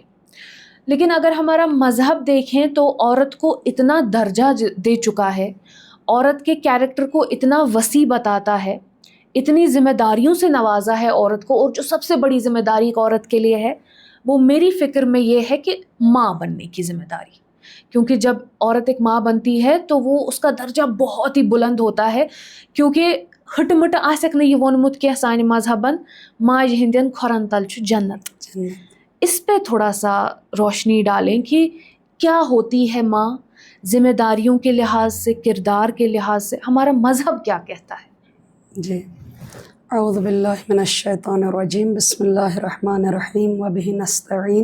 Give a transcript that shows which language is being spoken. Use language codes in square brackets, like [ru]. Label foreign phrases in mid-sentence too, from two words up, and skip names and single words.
[ur] لیکن اگر ہمارا مذہب دیکھیں تو عورت کو اتنا درجہ دے چکا ہے، عورت کے کیریکٹر کو اتنا وسیع بتاتا ہے، اتنی ذمہ داریوں سے نوازا ہے عورت کو، اور جو سب سے بڑی ذمہ داری ایک عورت کے لیے ہے وہ میری فکر میں یہ ہے کہ ماں بننے کی ذمہ داری. کیونکہ جب عورت ایک ماں بنتی ہے تو وہ اس کا درجہ بہت ہی بلند ہوتا ہے، کیونکہ [ks] ہٹ مٹ آسک نہ یہ وونمت کہ سانہِ مذہبن ماج ہندین کھورن تل چھُ جنت. [ur] اس پہ تھوڑا سا روشنی ڈالیں کہ کیا ہوتی ہے ماں، ذمہ داریوں کے لحاظ سے، کردار کے لحاظ سے ہمارا مذہب کیا کہتا ہے. [ar] جی، اعوذ باللہ من الشیطان الرجیم، بسم اللہ الرحمن الرحیم وبہ نستعین.